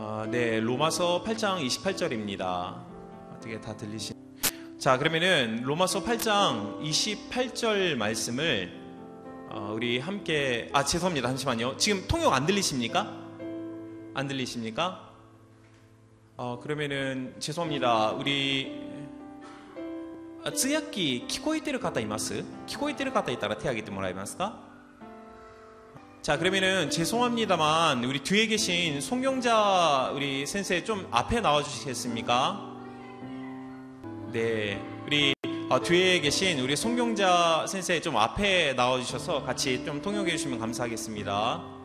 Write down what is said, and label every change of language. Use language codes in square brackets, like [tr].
[ko] 네, 로마서 8장 28절입니다. 어떻게 다 들리시나요? 자, 그러면은 로마서 8장 28절 말씀을 우리 함께 죄송합니다. 잠시만요. 지금 통역 안 들리십니까? 안 들리십니까? 그러면은 죄송합니다. 우리 [ja] 通訳機聞こえてる方います? 聞こえてる方いたら手挙げてもらえますか? [ko] 자, 그러면은 죄송합니다만 우리 뒤에 계신 송경자 우리 센세 좀 앞에 나와 주시겠습니까? 네, 우리 뒤에 계신 우리 송경자 센세 좀 앞에 나와 주셔서 같이 좀 통역해 주시면 감사하겠습니다.